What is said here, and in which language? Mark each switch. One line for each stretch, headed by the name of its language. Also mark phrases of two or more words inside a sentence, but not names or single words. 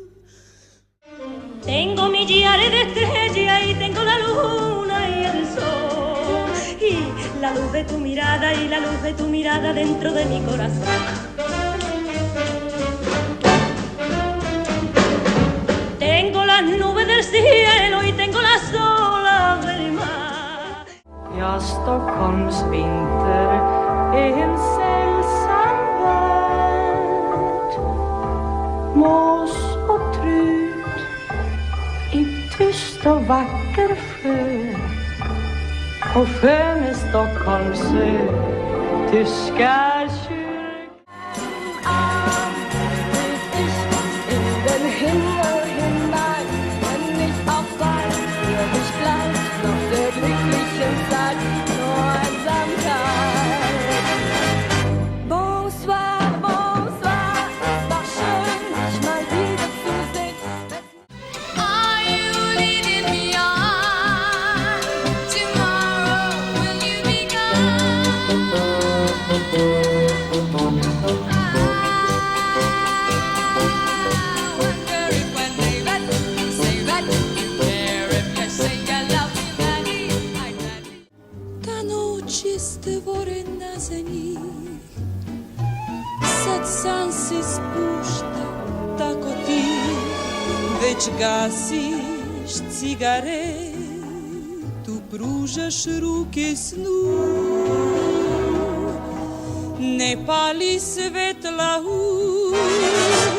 Spanish: Tengo millares de estrellas y tengo la luna y el sol, y la luz de tu mirada y la luz de tu mirada dentro de mi corazón. Tengo las nubes del cielo y tengo las olas del mar.
Swedish: Ja, Stockholms vinter är en sällsam värld. Mås och trut i tyst och vacker sjö. på sköne Stockholms Ö, tyska kyrkan.
German: In den Himmel hinein, wenn ich auch weiß, für mich bleibt noch der glücklichen Zeit nur Einsamkeit.
French: Bonsoir, bonsoir,
German: es war schön, dich mal wieder zu sehen.
English: Are you leading me on? Tomorrow will you be gone?
Serbian: Stvore na zemlji, sad san se spušta, tako ti već gasiš cigaretu, pružaš ruke snu. Ne pali svetla